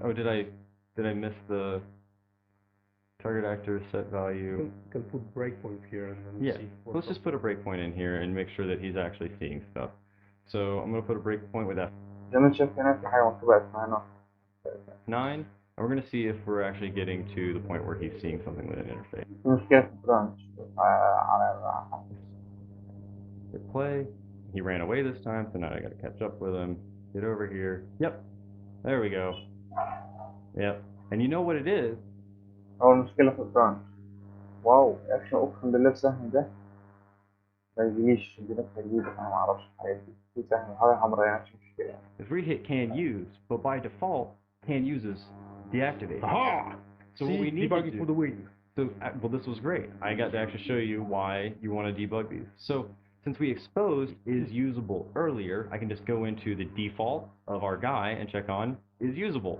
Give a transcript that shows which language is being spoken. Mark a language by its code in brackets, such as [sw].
[en] Oh, did I miss the target actor set value? You can put breakpoints here and then Yeah, see. let's just put a breakpoint in here and make sure that he's actually seeing stuff. So I'm going to put a breakpoint with [ar] زي ما انت شايف هنا في حاجة مكتوبة اسمها [en] F9, and we're going to see if we're actually getting to the point where he's seeing something with an interface. [ar] في مشكلة في البرانش على [en] Hit play. He ran away this time, so now I got to catch up with him. Get over here. Yep, there we go. Yep, and you know what it is? [ar] أول مشكلة في البرانش. واو يا أخي أقسم بالله السهم ده ما يجيليش دلوقتي هيجيلي أنا معرفش الحاجات دي في سهم حاجة حمراء يعني مش مشكلة. [en] If we hit can use, but by default, can use is deactivated. Aha! So what we need to debugging do, for the win. so, well, this was great. I got to actually show you why you want to debug these. So since we exposed is usable earlier, I can just go into the default of our guy and check on is usable.